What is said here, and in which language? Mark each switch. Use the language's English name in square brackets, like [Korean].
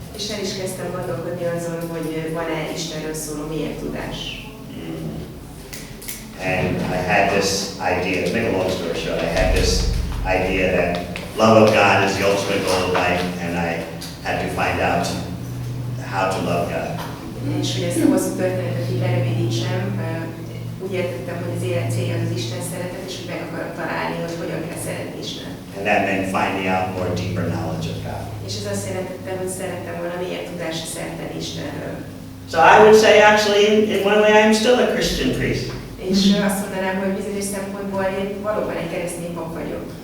[Hungarian] És el is kezdtem gondolkodni azon, hogy van-e Istenről szóló mélyebb tudás. [English] And I had this idea, to make a long story short, I had this idea that love of God is the ultimate goal of life, and I had to find out how to love God. [Hungarian] És hogy ezt a hosszú történetet így lerövidítsem, úgy értettem, hogy az élet célja az Isten szeretet, és hogy meg akarom találni, hogy hogyan kell szeretni Isten. [English] And that meant finding out more deeper knowledge of God. [Hungarian] És ez azt jelentette, hogy szerettem volna mélyebb tudásra szerteni Istenről. [English] So I would say actually, in one way, I'm still a Christian priest. [Hungarian] És azt mondanám, hogy bizonyos szempontból én valóban egy keresztény pap vagyok.